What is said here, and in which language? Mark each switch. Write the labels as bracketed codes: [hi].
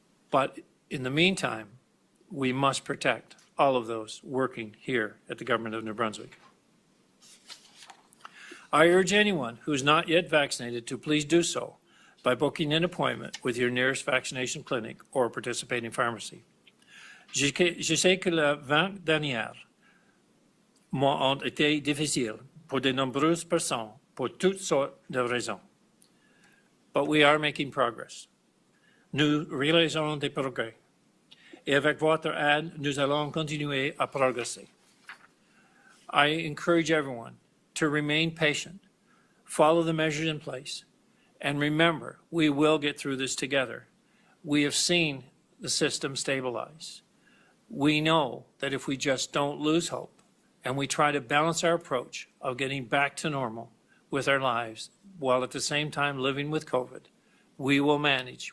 [en] But in the meantime, we must protect all of those working here at the Government of New Brunswick. I urge anyone who is not yet vaccinated to please do so by booking an appointment with your nearest vaccination clinic or participating pharmacy. [fr] Je sais que les 20 dernières mois ont été difficiles pour de nombreuses personnes pour toutes sortes de raisons. [en] But we are making progress. [fr] Nous réalisons des progrès. Et avec votre aide, nous allons continuer à progresser. [en] I encourage everyone to remain patient, follow the measures in place, and remember, we will get through this together. We have seen the system stabilize. We know that if we just don't lose hope and we try to balance our approach of getting back to normal with our lives while at the same time living with COVID, we will manage.